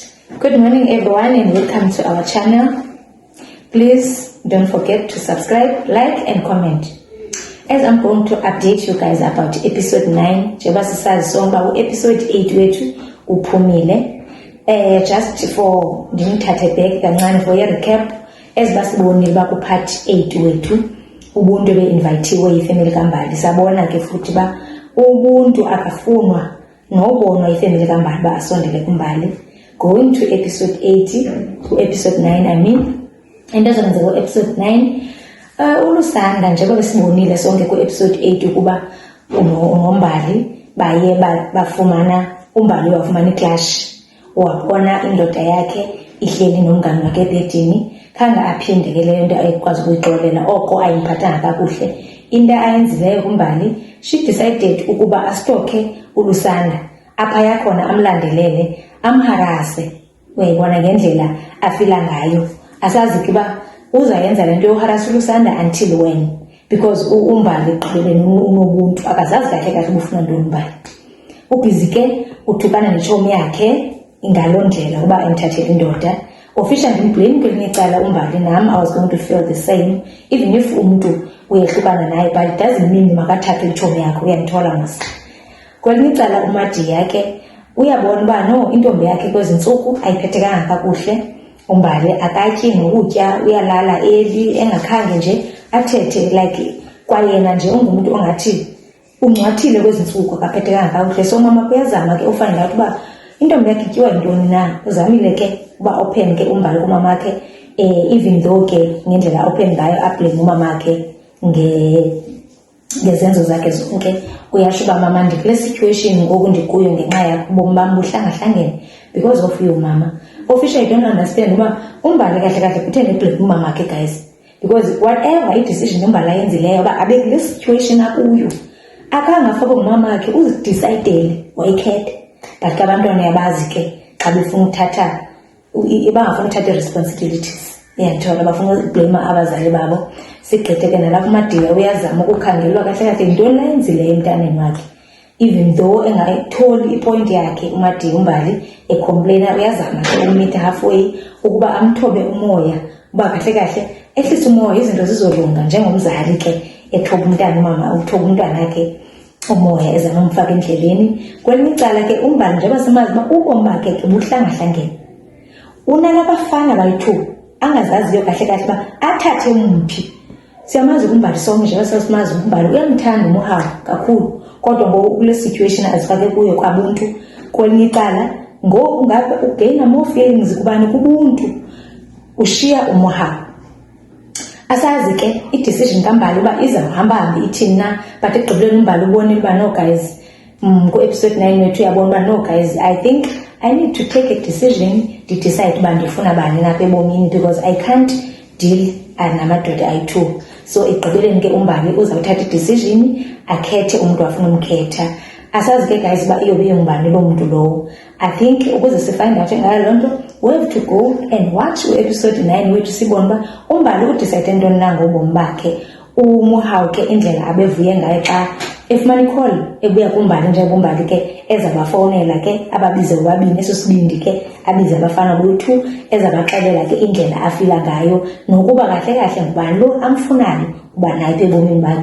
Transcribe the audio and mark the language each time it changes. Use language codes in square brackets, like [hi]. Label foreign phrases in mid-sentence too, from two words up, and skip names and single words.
[en] Good morning everyone and welcome to our channel. Please don't forget to subscribe, like and comment. As I'm going to update you guys about episode 9, [xh] njengoba sisazi sonke episode 8 wethu uphumile. [en] Just for [xh] ndimthathe back kancane [en] for a recap, [xh] as basibonile ba ku part 8 wethu ubuntu be-invitiwe yifamily kaMbali. Sabona ke futhi ba ubuntu akafunwa nobonwa yifamily kaMbali ba asondele kuMbali. [en] Going to episode 80 to episode 9 I mean, [xh] and azongenzeka episode 9 ulusanda njengoba sibonile sonke ku episode 8 ukuba unoMbali baye bafumana uMbali wafumana iclash, wabona indoda yakhe ihleli nomngane wakhe ebedini, khange aphinde ke leyo nto ayikwazi ukuyixolela oko ayimphathanga kakuhle. Into ayenzileyo kuMbali, [en] she decided [xh] ukuba astokhe ulusanda apha yakhona amlandelele amharase, uyayibona ngendlela afila ngayo. Asazi kuba uzayenza lento yoharasa ulusanda [en] until when, because [xh] uMbali qhubeleni unobuntu akazazi kahle kahle ubufuna ntoni uMbali. Ubhizi ke uthukana nechomi yakhe ngaloo ndlela uba emthathele indoda. [en] Officially [xh] ndimblame kwelinye icala uMbali, nam [en] I was going to feel the same even if [xh] umuntu uyehlukana naye, [en] but it doesn't mean [xh] makathathe ichomi yakhe, uyandithola mos. Kwelinye icala uMadiya ke uyabona uba no, intombi yakhe kwezi ntsuku ayiphethekanga kakuhle. uMbali akatyi nokutya, uyalala eli engakhange nje athethe, like kwayena nje ungumuntu ongathi ungcwathile kwezi ntsuku akaphethekanga kakuhle. So mama kuyazama ke [en] ufind out [xh] uba intombi yakhe ityiwa yintoni na. Uzamile ke uba open ke uMbali kumama ke, [en] even though [xh] ke ngendlela open ngayo ablame umama ke ngezenzo zakhe zonke. Uyasho uba mama ndikule situation ngoku ndikuyo ngenxa yakho, ubomi bam buhlangahlangene [en] because of you [xh] mama. [en] Officially I don't understand [xh] uba uMbali kahle kahle kutheni eblame umama ke guys, [en] because whatever [xh] i-decision uMbali ayenzileyo uba abe kule situation akuyo akangafaka umama wakhe, uzidecidele wayikhethe. But ke abantwana yabazi ke xa befuna ukuthatha bangafuna ukuthatha i-responsibilities, iyandithola bafuna ukublame abazali babo. Sigqithe ke nalapho uMadiya uyazama ukukhangelwa kahle kahle yintoni la yenzileyo emntaneni wakhe, [en] even though [xh] engayitholi ipoint yakhe uMadiya uMbali ecomplaina. Uyazama ke ukumita halfway ukuba amthobe umoya uba kahle kahle ehlise umoya, izinto zizolunga njengomzali ke ethoba umntana umama uthoba umntwana wakhe umoya ezama umfaka endleleni. Kwelinye icala ke uMbali njengoba simazi uba ubomi bakhe ke buhlangahlangene, unalabafana bayi-2 angazaziyo kahle kahle uba athathe umphi. Siyamazi uMbali sonke njengoba sasimazi uMbali uyamthanda uMohau kakhulu, kodwa ngoku kule situation azifake kuyo kwabuntu. Kwelinye icala ngoku ngabe ugaina [en] more feelings [xh] kubani kubuntu, ushiya uMohau. Asazi ke i-decision kaMbali uba izawuhamba ithini na, but ekugqibeleni uMbali ubonile uba [en] no guys, [xh] ku episode 9 wethu uyabona uba [en] no guys, I think I need to take a decision, decide [xh] uba ndifuna bani napha ebomini, [en] because I can't deal [xh] namadoda ayi-2. So ekugqibeleni ke uMbali uzawuthatha i-decision akhethe umuntu afuna umkhetha. Asazi ke guys uba iyobe ingubani lo muntu lowo. [en] I think [xh] ukuze sifind out ngayo loo nto, [en] we have to go and watch episode 9 [xh] wethu sibone uba uMbali udecide ntoni na ngobomi bakhe. uMohau ke indlela abevuye ngayo xa efumana icall ebuya kuMbali, njengoba uMbali ke ezabafowunela ke ababize bobabini, eso sibindi ke abize abafana boyi-2 ezabaxelela ke indlela afila ngayo nokuba kahle kahle ngubani lo amfunayo uba naye ebomini bakhe.